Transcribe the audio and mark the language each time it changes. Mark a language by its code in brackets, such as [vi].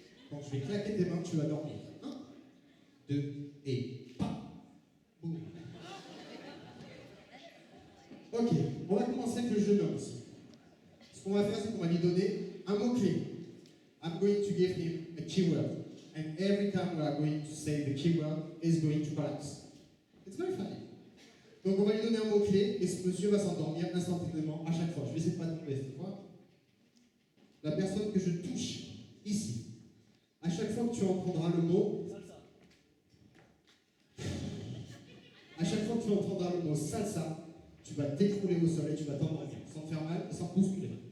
[fr] Quand je vais claquer tes mains, tu vas dormir. 1, 2 et pas. Boum. Ok, on va commencer avec le jeune homme aussi. Ce qu'on va faire, c'est qu'on va lui donner un mot-clé. [en] I'm going to give him a keyword. And every time we are going to say the keyword, he's going to collapse. It's very funny. [fr] Donc on va lui donner un mot-clé et ce monsieur va s'endormir instantanément à chaque fois. Je vais essayer de pas tomber cette fois. La personne que je touche ici. À chaque fois que tu entendras le mot. À chaque fois que tu entendras le mot salsa, tu vas t'écrouler au sol et tu vas t'endormir sans te faire mal et sans te bousculer.